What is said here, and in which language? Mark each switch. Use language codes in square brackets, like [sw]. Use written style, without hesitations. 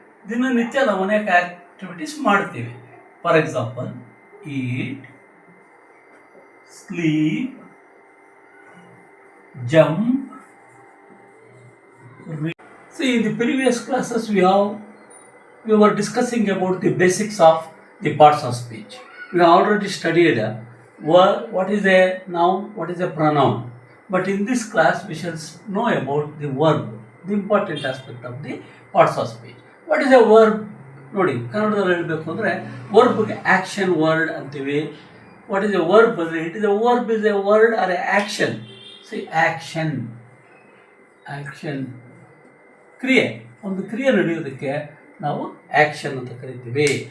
[kn] ದಿನನಿತ್ಯ ನಾವು ಅನೇಕ ಆ್ಯಕ್ಟಿವಿಟೀಸ್ ಮಾಡ್ತೀವಿ. [en] For example, eat, sleep, jump, see in the previous classes we were discussing about the basics of the parts of speech. We have already studied what is a noun, what is a pronoun. But in this class we shall know about the verb, the important aspect of the parts of speech. What is a verb? [kn] ನೋಡಿ, ಕನ್ನಡದಲ್ಲಿ ಹೇಳಬೇಕು ಅಂದರೆ ವರ್ಬ್ಗೆ action word ಅಂತೀವಿ. [en] What is a verb ಅಂದರೆ it is a verb is a word or a action. [kn] C action, action ಕ್ರಿಯೆ, ಒಂದು ಕ್ರಿಯೆ ನಡೆಯೋದಕ್ಕೆ ನಾವು ಆ್ಯಕ್ಷನ್ ಅಂತ ಕರಿತೀವಿ.